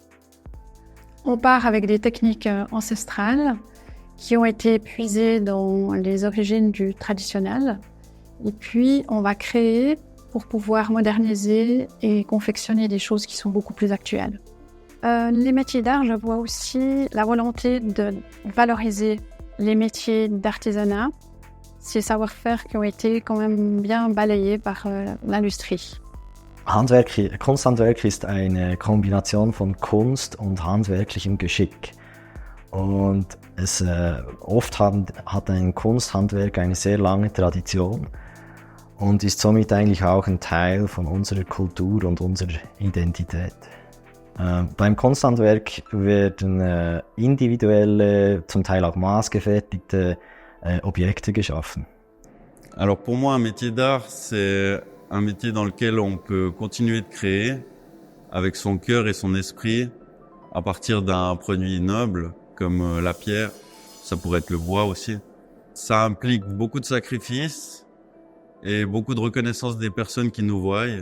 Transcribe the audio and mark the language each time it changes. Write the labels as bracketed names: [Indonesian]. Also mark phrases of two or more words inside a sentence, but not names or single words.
[French] On part avec des techniques ancestrales qui ont été puisées dans les origines du traditionnel. Et puis, on va créer pour pouvoir moderniser et confectionner des choses qui sont beaucoup plus actuelles. Les métiers d'art, je vois aussi la volonté de valoriser les métiers d'artisanat, ces savoir-faire qui ont été quand même bien balayés par l'industrie. [German] Kunsthandwerk ist eine Kombination von Kunst und handwerklichem Geschick. Und oft hat ein Kunsthandwerk eine sehr lange Tradition und ist somit eigentlich auch ein Teil von unserer Kultur und unserer Identität. Beim Kunsthandwerk werden individuelle, zum Teil auch maßgefertigte Objekte geschaffen. [French] Alors pour moi, un métier d'art, c'est un métier dans lequel on peut continuer de créer avec son cœur et son esprit à partir d'un produit noble comme la pierre, ça pourrait être le bois aussi. Ça implique beaucoup de sacrifices et beaucoup de reconnaissance des personnes qui nous voient.